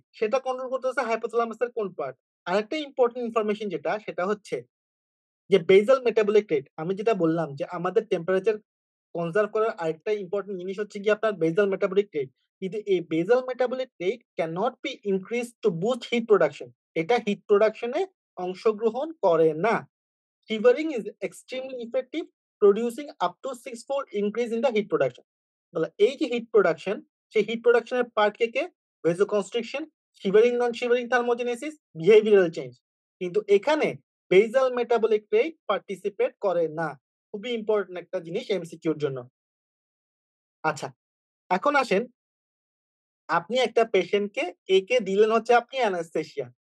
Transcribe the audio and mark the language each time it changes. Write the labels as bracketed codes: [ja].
[bn] সেটা কন্ট্রোল করতেছে হাইপোথ্যালামাসের কোন পার্ট? আরেকটা ইম্পোর্টেন্ট ইনফরমেশন যেটা, সেটা হচ্ছে যে বেসাল মেটাবলিক রেট। আমি যেটা বললাম যে আমাদের টেম্পারেচার কনজার্ভ করার আরেকটা ইম্পোর্টেন্ট জিনিস হচ্ছে গিয়ে আপনার বেসাল মেটাবলিক রেট। কিন্তু এই [en] Basal metabolic rate can not be increase to boost heat প্রোডাকশন। [bn] এটা হিট প্রোডাকশনে অংশগ্রহণ করে না। [en] Shivering is extremely effective, producing up to 6-fold increase in the heat production. [bn] তাহলে এই যে হিট প্রোডাকশন, সেই হিট প্রোডাকশনের পার্ট কে? ভেসোকনস্ট্রিকশন, শিভারিং, নন শিভারিং থার্মোজেনেসিস, বিহেভিয়ারাল চেঞ্জ। কিন্তু এখানে বেসাল মেটাবলিক রেট পার্টিসিপেট করে না। খুবই ইম্পর্টেন্ট একটা জিনিস এমসিকিউর জন্য। আচ্ছা, এখন আসেন, আপনি একটা পেশেন্টকে একে দিলেন হচ্ছে আপনি অ্যানেসথেসিয়া।